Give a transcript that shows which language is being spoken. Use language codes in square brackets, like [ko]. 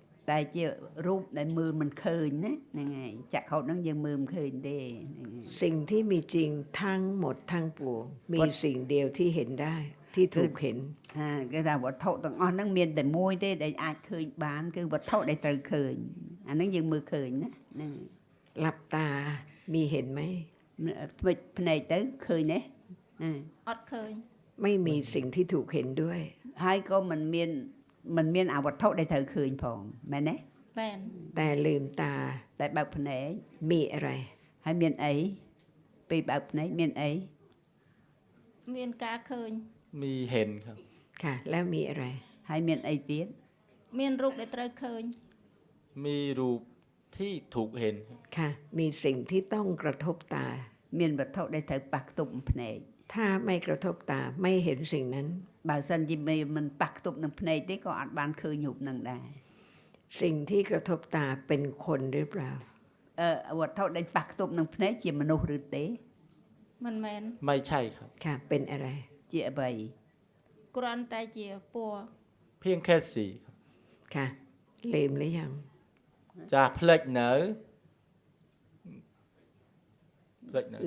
[km] តែជារូបដែលមើលមិនឃើញណាហ្នឹងហើយចក្ខុហ្នឹងយើងមើលមិនឃើញទេហ្នឹងហើយ [th] สิ่งที่มีจริงทั้งหมดทั้งปวงมีสิ่งเดียวที่เห็นได้ที่ถูกเห็น [km] គេថាវត្ថុទាំងអស់ហ្នឹងមានតែមួយទេដែលអាចឃើញបានគឺវត្ថុដែលត្រូវឃើញអាហ្នឹងយើងមើលឃើញណាហ្នឹង [th] หลับตามีเห็นไหม [km] ថ្មិចភ្នែកទៅឃើញទេ អត់ឃើញ [th] ไม่มีสิ่งที่ถูกเห็นด้วย [km] ហើយក៏មិនមានអាវត្ថុដែលត្រូវឃើញផងមែនទេ មែន [th] แต่ลืมตา [km] តែបើកភ្នែក [th] มีอะไร [km] ហើយមានអីពេលបើកភ្នែកមានអី មានការឃើញ [th] มีเห็นครับ ค่ะ แล้วมีอะไร [km] ហើយមានអីទៀត មានរូបដែលត្រូវឃើញ [th] มีรูปที่ถูกเห็น ค่ะ มีสิ่งที่ต้องกระทบตา [km] មានវត្ថុដែលត្រូវប៉ះទប់ភ្នែក [th] ถ้าไม่กระทบตาไม่เห็นสิ่งนั้น [km] បើសិនជាមិនប៉ះទប់នឹងភ្នែកទេក៏អត់បានឃើញរូបនឹងដែរ [th] สิ่งที่กระทบตาเป็นคนหรือเปล่า [km] វត្ថុដែលប៉ះទប់នឹងភ្នែកជាមនុស្សឬទេ មិនមែន [th] ไม่ใช่ครับ ค่ะ เป็นอะไร [km] ជាអ្វី គ្រាន់តែជាពណ៌ [th] เพียงแค่สีครับ ค่ะลืมหรือยัง จะเพลิดเนอเพลิดเนอ